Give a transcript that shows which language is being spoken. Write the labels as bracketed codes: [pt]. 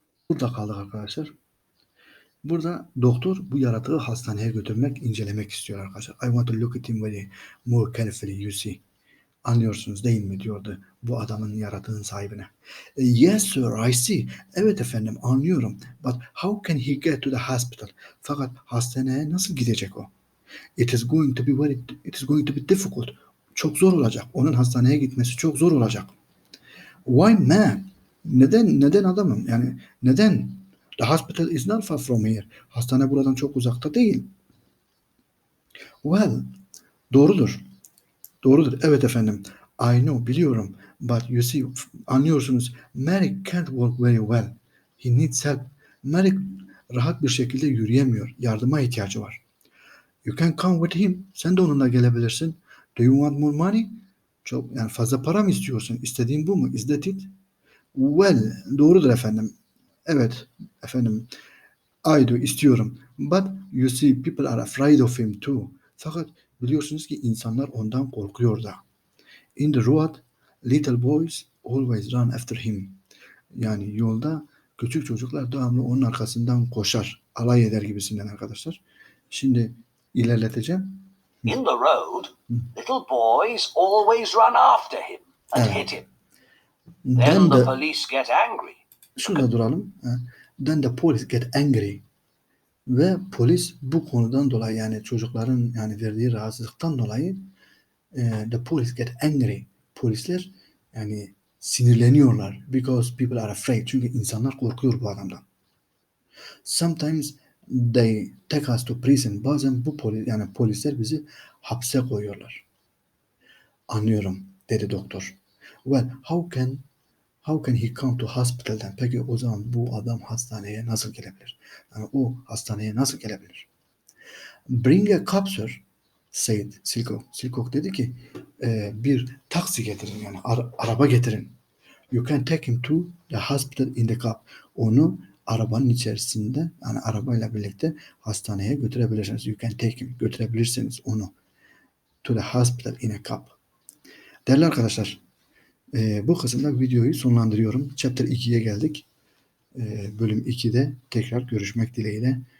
[tr] Burada kaldık arkadaşlar. Burada doktor bu yaratığı hastaneye götürmek, incelemek istiyor arkadaşlar. [en] I want to look at him very more carefully, you see. [tr] Anlıyorsunuz değil mi diyordu bu adamın, yaratığın sahibine. [en] Yes sir, I see. [tr] Evet efendim, anlıyorum. [en] But how can he get to the hospital? [tr] Fakat hastaneye nasıl gidecek o? [en] It is going to be difficult. [tr] Çok zor olacak. Onun hastaneye gitmesi çok zor olacak. [en] Why man? [tr] Neden adamım? Yani neden? [en] The hospital is not far from here. [tr] Hastane buradan çok uzakta değil. [en] Well, [tr] doğrudur. Doğrudur. Evet efendim. [en] I know, [tr] biliyorum. [en] But you see, [tr] anlıyorsunuz. [en] Mary can't walk very well. He needs help. [tr] Mary rahat bir şekilde yürüyemiyor. Yardıma ihtiyacı var. [en] You can come with him. [tr] Sen de onunla gelebilirsin. [en] Do you want more money? [tr] Çok, yani fazla para mı istiyorsun? İstediğin bu mu? [en] Is that it? Well, [tr] doğrudur efendim. Evet efendim. [en] I do, [tr] istiyorum. [en] But you see, people are afraid of him too. [tr] Fakat biliyorsunuz ki insanlar ondan korkuyor da. [en] In the road, little boys always run after him. [tr] Yani yolda küçük çocuklar devamlı onun arkasından koşar. Alay eder gibisinden arkadaşlar. Şimdi ilerleteceğim. [en] In the road, little boys always run after him and [tr] Evet. [en] hit him. Then Then the the, police get angry. [tr] şurada duralım. [en] Then the police get angry. [tr] Ve polis bu konudan dolayı, yani çocukların yani verdiği rahatsızlıktan dolayı [en] the police get angry. [tr] Polisler yani sinirleniyorlar. [en] Because people are afraid. [tr] Çünkü insanlar korkuyor bu adamdan. [en] Sometimes they take us to prison. [tr] Bazen bu yani polisler bizi hapse koyuyorlar. Anlıyorum, dedi doktor. [en] Well, how can he come to hospital then? [tr] Peki o zaman bu adam hastaneye nasıl gelebilir? Yani o hastaneye nasıl gelebilir? [en] Bring a cab sir, said Silcock. [tr] Silcock dedi ki bir taksi getirin, yani araba getirin. [en] You can take him to the hospital in the cab. [tr] Onu arabanın içerisinde, yani arabayla birlikte hastaneye götürebilirsiniz. [en] You can take him. [tr] Götürebilirsiniz onu. [en] To the hospital in a cab. [tr] Değerli arkadaşlar, bu kısımda videoyu sonlandırıyorum. Chapter 2'ye geldik. Bölüm 2'de tekrar görüşmek dileğiyle.